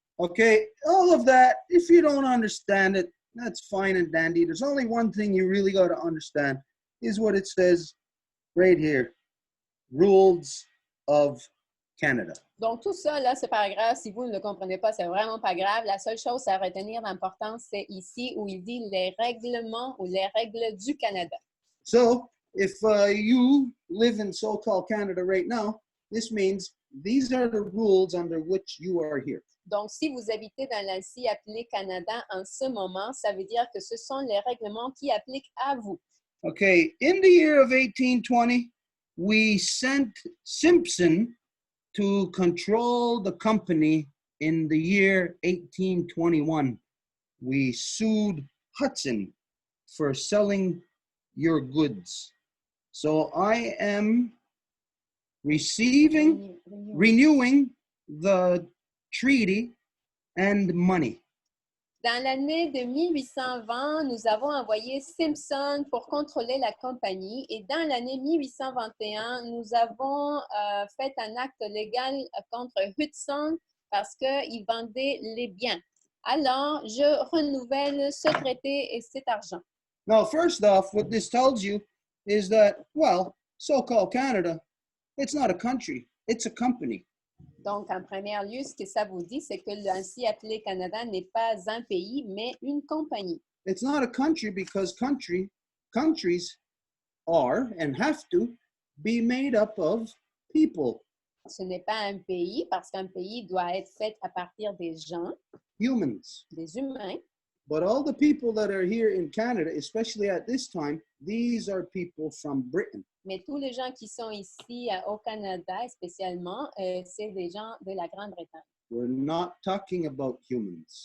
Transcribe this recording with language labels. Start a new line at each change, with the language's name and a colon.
English: Okay, all of that, if you don't understand it, that's fine and dandy. There's only one thing you really got to understand is what it says right here. Rules of Canada.
French: Donc, tout ça, là, c'est pas grave. Si vous ne le comprenez pas, c'est vraiment pas grave. La seule chose à retenir d'importance, c'est ici où il dit les règlements ou les règles du Canada.
English: So, if you live in so-called Canada right now, this means these are the rules under which you are here.
French: Donc, si vous habitez dans l'ainsi appelé Canada en ce moment, ça veut dire que ce sont les règlements qui appliquent à vous.
English: Okay, in the year of 1820, we sent Simpson to control the company. In the year 1821, we sued Hudson for selling your goods. So I am renewing the treaty and money.
French: Dans l'année de 1820, nous avons envoyé Simpson pour contrôler la compagnie et dans l'année 1821, nous avons fait un acte légal contre Hudson parce qu'il vendait les biens. Alors, je renouvelle ce traité et cet argent.
English: Now, first off, what this tells you is that, well, so-called Canada, it's not a country, it's a company.
French: Donc, en premier lieu, ce que ça vous dit, c'est que l'ainsi appelé Canada n'est pas un pays, mais une compagnie.
English: It's not a country because countries are and have to be made up of people.
French: Ce n'est pas un pays parce qu'un pays doit être fait à partir des gens,
English: Humans.
French: des humains.
English: But all the people that are here in Canada, especially at this time, these are people from Britain.
French: Mais tous les gens qui sont ici au Canada, spécialement, c'est des gens de la Grande-Bretagne.
English: We're not talking about humans.